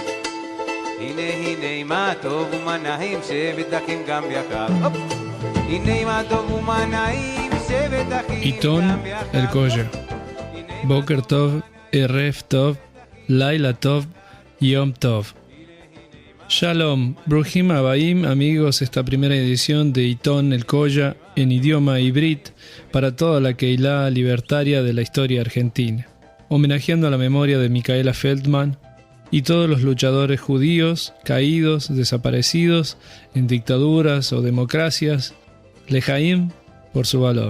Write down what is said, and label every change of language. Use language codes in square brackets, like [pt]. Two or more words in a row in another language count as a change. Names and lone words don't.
[he] הנה מה טוב ומה נעים, שבת אחים גם יחד. הנה מה טוב ומה נעים, שבת אחים Itón גם יחד. el Koya. בוקר טוב ערב טוב לילה טוב יום טוב. שלום ברוכים הבאים, [es] amigos, esta primera edición de Itón el Koya en idioma hibrit para toda la Keilah libertaria de la historia argentina, homenajeando a la memoria de Micaela Feldman y todos los luchadores judíos caídos, desaparecidos en dictaduras o democracias, Lejaim por su valor.